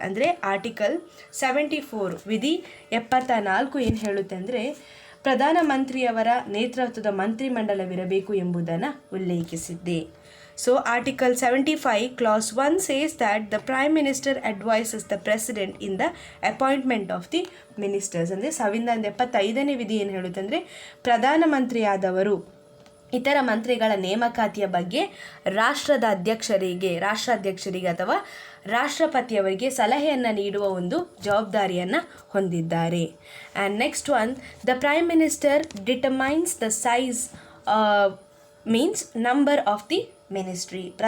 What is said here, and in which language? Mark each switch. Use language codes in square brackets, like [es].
[kn] ಅಂದರೆ Article 74 ವಿಧಿ 74 ಏನು ಹೇಳುತ್ತೆ ಅಂದರೆ ಪ್ರಧಾನಮಂತ್ರಿಯವರ ನೇತೃತ್ವದ ಮಂತ್ರಿಮಂಡಲವಿರಬೇಕು ಎಂಬುದನ್ನು ಉಲ್ಲೇಖಿಸಿದ್ದೆ. [en] So Article 75 Clause 1 says that the Prime Minister advises the President in the appointment of the ministers. [kn] ಅಂದರೆ 75ನೇ ವಿಧಿ ಏನು ಹೇಳುತ್ತೆ ಅಂದರೆ ಪ್ರಧಾನಮಂತ್ರಿಯಾದವರು ಇತರ ಮಂತ್ರಿಗಳ ನೇಮಕಾತಿಯ ಬಗ್ಗೆ ರಾಷ್ಟ್ರಾಧ್ಯಕ್ಷರಿಗೆ ಅಥವಾ ರಾಷ್ಟ್ರಪತಿಯವರಿಗೆ ಸಲಹೆಯನ್ನು ನೀಡುವ ಒಂದು ಜವಾಬ್ದಾರಿಯನ್ನು ಹೊಂದಿದ್ದಾರೆ. [en] And next one, the prime minister determines the size means number of the ministry.